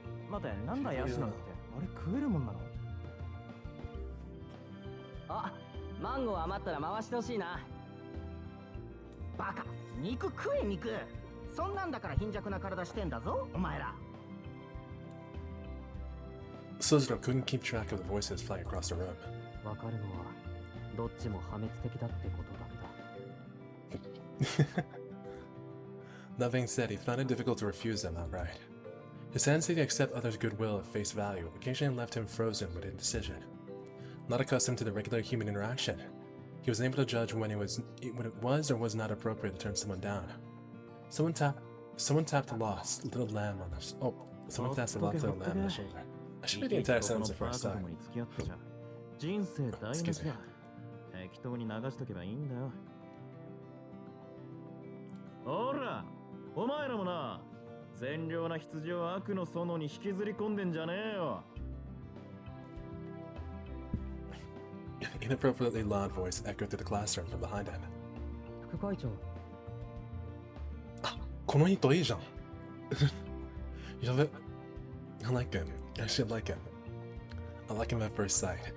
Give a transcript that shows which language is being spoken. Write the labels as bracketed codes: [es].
[ja] 待て、なんだヤシのって、あれ食えるもんなの？あ、マンゴー余ったら回してほしいな。バカ、肉食え肉。そんなんだから貧弱な体してんだぞ、お前ら。 [en] Sojiro couldn't keep track of the voices flying across the room. [ja] わかるのは、どっちも破滅的だってことだけだ。 [en] That being said, he found it difficult to refuse them outright. His tendency to accept others' goodwill at face value occasionally left him frozen with indecision. Not accustomed to the regular human interaction, he was unable to judge when it was or was not appropriate to turn someone down. Someone tapped the lost little lamb on the someone tapped the lost little lamb on the shoulder. I should read the entire sentence the first time. [ja] 人生台無し [en] Excuse me. [ja] だ。適当に流しとけばいいんだよ。ほら、お前らもな、善良な羊を悪の園に引きずり込んでんじゃねえよ。 [en] An inappropriately loud voice echoed through the classroom from behind him. [ja] 副会長、この人いいじゃん。やべ。 [en] I like him. I should like him. I like him at first sight.